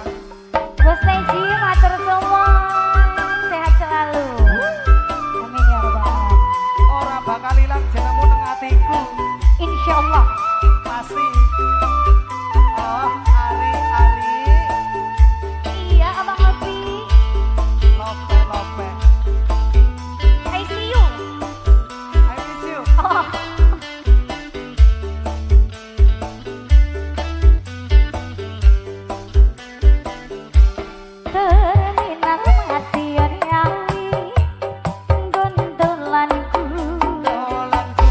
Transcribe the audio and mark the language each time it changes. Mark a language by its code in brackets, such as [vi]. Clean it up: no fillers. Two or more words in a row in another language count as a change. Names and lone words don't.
[jv] Bos Teji matur suwun, [id] sehat selalu. [ar] آمين يا رب العالمين. [jv] Ora bakal ilang jenengmu nang atiku. [ar] إن شاء الله. [jv] Pasti. Oh, Ari. Iya, Abang Lepi. Lope. [en] I see you. I miss you. Oh. [jv] Terminal Madiun Ngawi, gontolanku. Dolanku.